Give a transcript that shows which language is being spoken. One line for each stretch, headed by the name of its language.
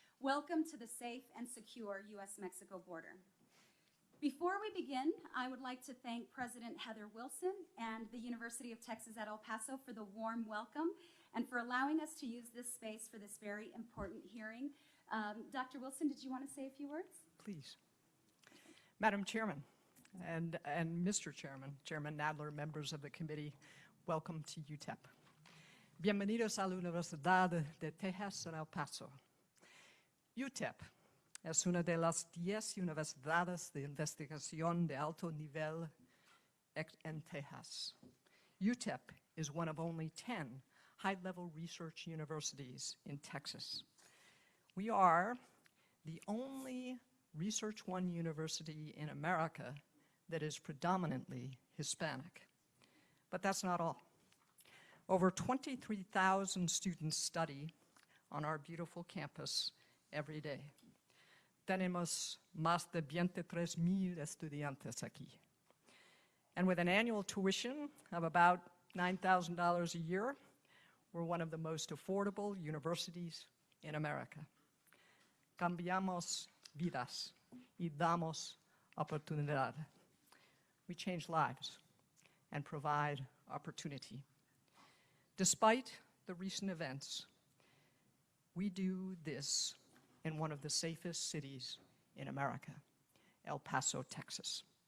English: Welcome to the safe and secure U.S.-Mexico border. Before we begin, I would like to thank President Heather Wilson and the University of Texas at El Paso for the warm welcome and for allowing us to use this space for this very important hearing. Dr. Wilson, did you want to say a few words? Please. Madam Chairman and Mr. Chairman, Chairman Nadler, members of the committee, welcome to UTEP.
Spanish: Bienvenidos a la Universidad de Texas en El Paso. UTEP es una de las 10 universidades de investigación de alto nivel en Texas.
English: UTEP is one of only 10 high-level research universities in Texas. We are the only Research One university in America that is predominantly Hispanic. But that's not all. Over 23,000 students study on our beautiful campus every day.
Spanish: Tenemos más de 23,000 estudiantes aquí.
English: And with an annual tuition of about $9,000 a year, we're one of the most affordable universities in America.
Spanish: Cambiamos vidas y damos oportunidad.
English: We change lives and provide opportunity. Despite the recent events, we do this in one of the safest cities in America, El Paso, Texas.